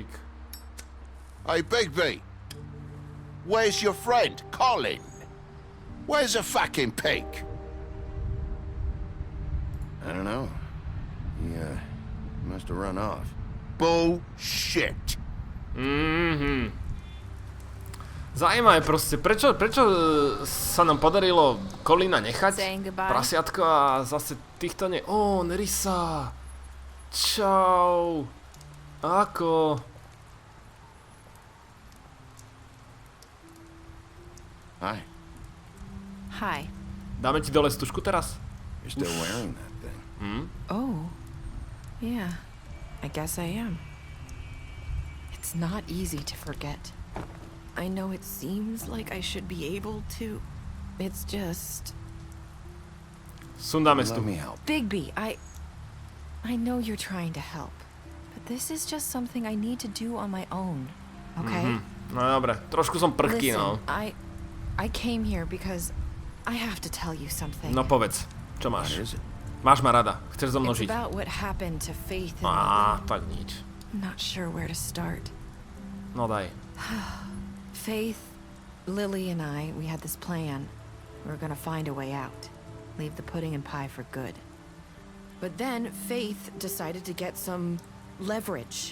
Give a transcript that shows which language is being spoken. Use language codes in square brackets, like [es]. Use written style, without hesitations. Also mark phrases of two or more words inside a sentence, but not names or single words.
[en] Hey, Bigby. Where's your friend, Colin? Where's the fucking pig? I don't know. He must have run off. Bullshit. [sk] Zaujímavé proste, prečo sa nám podarilo Colina nechať? Prasiatko a zase týchto nie... Ó, Nerissa. Čau. Ako? [en] Hi. Hi. [sk] Dáme ti dole stužku teraz? [en] You're still wearing that thing. Oh. Yeah. I guess I am. It's not easy to forget. I know it seems like I should be able to. It's just... [sk] Sundáme [en] Let [sk] stu. [en] me help. Bigby, I know you're trying to help, but this is just something I need to do on my own, okay? [sk] No dobre, trošku som prchký, no. [en] Listen, I came here because I have to tell you something. [sk] No povedz, čo máš? [en] What is it? [sk] Máš ma rada, chceš so mnou [en] It's [sk] žiť. [en] about what happened to Faith and Á, Lily. [sk] tak nič. [en] I'm not sure where to start. [sk] No daj. [en] Faith, Lily and I, we had this plan. We were gonna find a way out. Leave the pudding and pie for good. But then Faith decided to get some leverage.